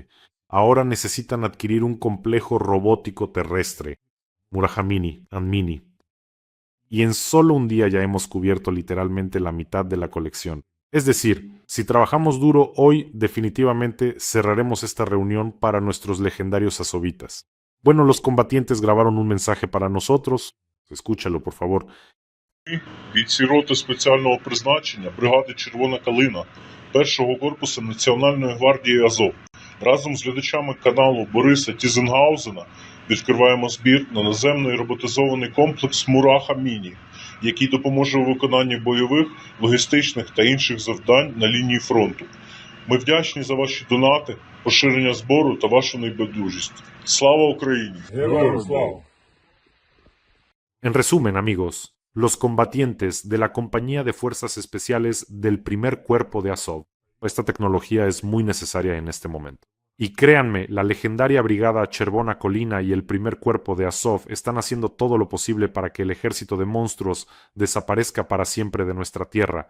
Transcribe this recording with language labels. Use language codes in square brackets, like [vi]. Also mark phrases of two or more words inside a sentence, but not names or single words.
[es] Ahora necesitan adquirir un complejo robótico terrestre, Murahamini Anmini, y en solo un día ya hemos cubierto literalmente la mitad de la colección. Es decir, si trabajamos duro hoy, definitivamente cerraremos esta reunión para nuestros legendarios azovitas. Bueno, los combatientes grabaron un mensaje para nosotros. Escúchalo, por favor. [uk] Бійці роти спеціального призначення бригади «Червона калина» першого корпусу Національної гвардії Азов разом з глядачами каналу Бориса Тізенгаузена відкриваємо збір на наземний роботизований комплекс «Мураха-Міні», який допоможе у виконанні бойових, логістичних та інших завдань на лінії фронту. Ми вдячні за ваші донати, поширення збору та вашу небайдужість. Слава Україні! Героям слава! [es] En resumen, amigos, los combatientes de la Compañía de Fuerzas Especiales del primer cuerpo de Azov Esta tecnología es muy necesaria en este momento. Y créanme, la legendaria brigada Chervona Colina y el primer cuerpo de Azov están haciendo todo lo posible para que el ejército de monstruos desaparezca para siempre de nuestra tierra.